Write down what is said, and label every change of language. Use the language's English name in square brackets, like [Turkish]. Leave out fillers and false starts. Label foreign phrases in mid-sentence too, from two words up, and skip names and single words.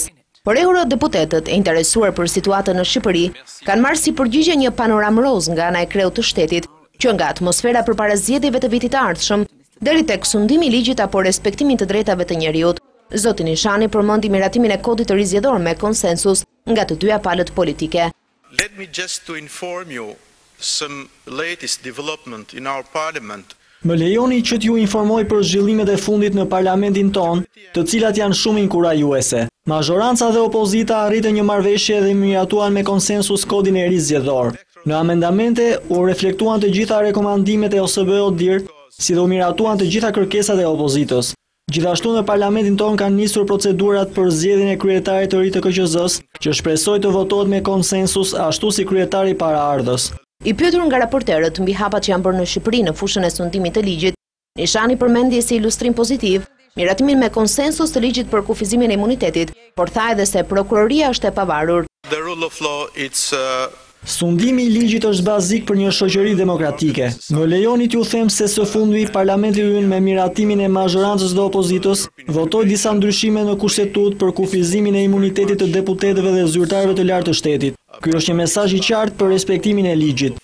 [Albanian] Por eurodeputetët e interesuar për situatën në Shqipëri kanë marrë si përgjigje një panoramë roz nga ana e kreut të shtetit, që nga atmosfera përpara zgjedhjeve të vitit të ardhshëm deri tek sundimi i ligjit apo respektimin të drejtave të njerëzit. Zoti Nishani përmendi miratimin e kodit të ri zgjedhor me konsensus nga të dyja palët politike. [English] Let me just to inform you some latest development in our parliament. [Albanian] Më lejoni që t'ju informoj për zhvillimet e fundit në parlamentin ton, të cilat janë shumë inkurajuese. Mazhoranca dhe opozita arritën një marrëveshje dhe miratuan me konsensus kodin e ri zgjedhor. Në amendamente u reflektuan të gjitha rekomandimet e OSBE-ODIR, si dhe u miratuan të gjitha kërkesat e opozitës. Gjithashtu në parlamentin ton kanë nisur procedurat për zgjedhjen e kryetarit të ri të KQZ-s, që shpresoj të votohet me konsensus ashtu si kryetari paraardhës. I pyetur nga raporterët mbi hapat që janë bërë në Shqipëri në fushën e sundimit të ligjit, Nishani përmendi si ilustrim pozitiv miratimin me konsensus të ligjit për kufizimin e imunitetit, por tha edhe se prokuroria është e pavarur. [English] The rule of law, it's [Albanian] Sundimi i ligjit është bazik për një shoqëri demokratike. Më lejoni t'ju them se së fundmi parlamenti ynë me miratimin e mazhorancës dhe opozitës votoi disa ndryshime në kushtetut për kufizimin e imunitetit të deputetëve dhe zyrtarëve të lartë të shtetit. Ky është një mesazh i qartë për respektimin e ligjit.